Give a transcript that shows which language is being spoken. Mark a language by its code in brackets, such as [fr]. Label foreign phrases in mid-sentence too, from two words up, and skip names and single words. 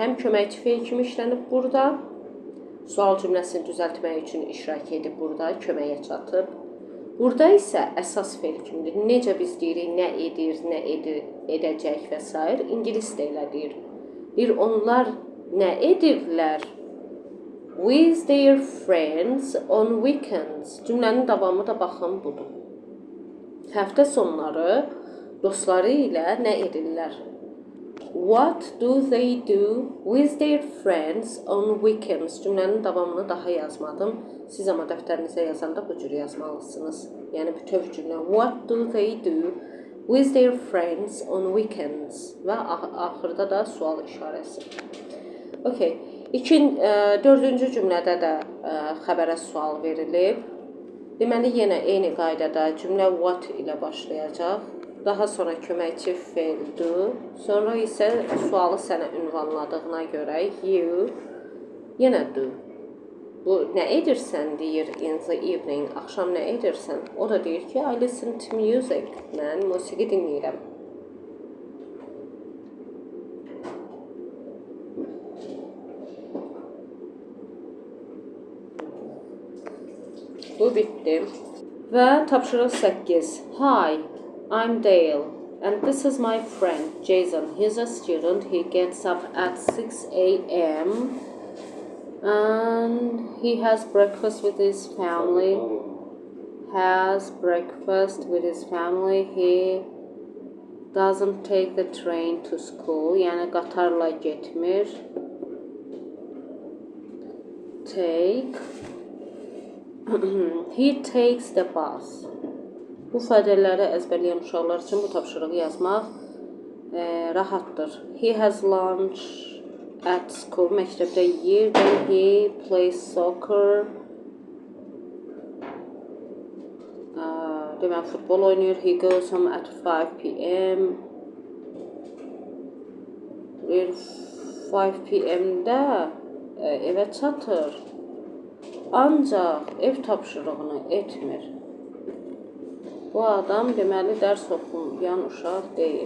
[az] Həm köməkçi feil kimi işlənib burada, sual cümləsini düzəltmək üçün iştirak edib burada, köməyə çatıb. Burada isə əsas feil kimidir. Necə biz deyirik, nə edir, nə edəcək və s. İngilis də elə deyir. Onlar nə edirlər? [en] With their friends on weekends. [az] Cümlənin davamı da baxın budur. Həftə sonları dostları ilə nə edirlər? [en] What do they do with their friends on weekends? [az] Cümlənin davamını daha yazmadım. Siz amma dəftərinizə yazanda bu cür yazmalısınız. Yəni bütöv cümlə. [en] What do they do with their friends on weekends? [az] Və axırda da sual işarəsi. Okay. 4-cü cümlədə də xəbərə sual verilib. Deməli, yenə eyni qaydada cümlə what ilə başlayacaq. Daha sonra köməkçi feil do. Sonra isə sualı sənə ünvanladığına görə you yenə do. Bu, nə edirsən deyir [en] in the evening. [az] Axşam nə edirsən? O da deyir ki, [en] I listen to music. [az] Mən musiqi dinləyirəm. Bu bitdi. Və tapşırıq 8. [en] Hi, I'm Dale. And this is my friend, Jason. He's a student. He gets up at 6 a.m. And he has breakfast with his family. He doesn't take the train to school. [az] Yəni, qatarla getmir. [en] He takes the bus. [az] Bu ifadələri əzbərləyən uşaqlar üçün bu tapşırığı yazmaq rahatdır. [en] He has lunch at school. [az] Məktəbdə yeyir. [en] Then he plays soccer. [az] Deməli, futbol oynayır. [en] He goes home at 5 p.m. 5 p.m.də [az] evə çatır. Ancaq ev tapşırığını etmir. Bu adam deməli dərs oxuyan uşaq deyil.